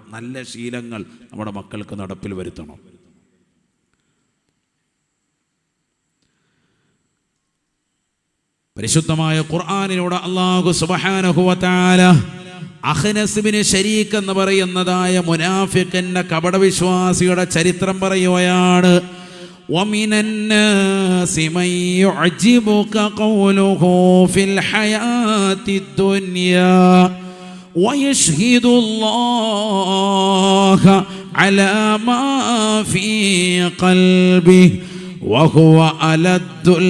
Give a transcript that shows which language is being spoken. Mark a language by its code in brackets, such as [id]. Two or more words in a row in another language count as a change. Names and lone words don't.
[ml] നല്ല ശീലങ്ങൾ നമ്മുടെ മക്കൾക്ക് നടപ്പിൽ വരുത്തണം. പരിശുദ്ധമായ ഖുർആനിലൂടെ [ar] الله سبحانه وتعالى [ml] അഖ്നസ് ബിൻ ശരീക്ക് എന്ന് പറയുന്നതായ മുനാഫിഖിന്റെ കപടവിശ്വാസിയുടെ ചരിത്രം പറയുകയാണ്. [ar] وَمِنَ النَّاسِ مَن يُعْجِبُكَ قَوْلُهُ فِي الْحَيَاةِ الدُّنْيَا وَيَشْهِدُ اللَّهَ عَلَى مَا فِي قَلْبِهِ وَهُوَ أَلَدُّ